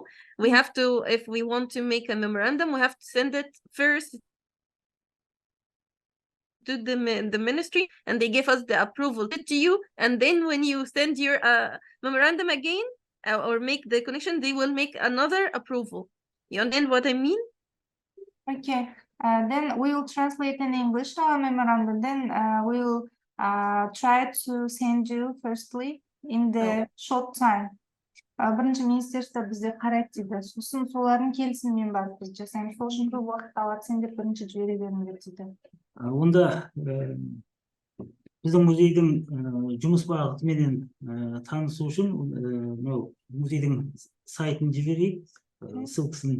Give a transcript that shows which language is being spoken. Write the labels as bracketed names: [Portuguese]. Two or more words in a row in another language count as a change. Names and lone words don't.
[English] We have to, if we want to make a memorandum, we have to send it first to the ministry, and they give us the approval to you, and then when you send your memorandum again or make the connection, they will make another approval. You understand what I mean? Okay, then we will translate in English our memorandum. Then we'll try to send you firstly in the short time. [Kazakh] Бірінші министерство бізде қарайды дейді. Сосын солардың келісімімен барып біз жасаймыз. Сол үшін көп уақыт алады, сен деп бірінші жібере беріңдер дейді. Онда біздің музейдің жұмыс бағытыменен танысу үшін музейдің сайтын жіберейік, ссылкасын.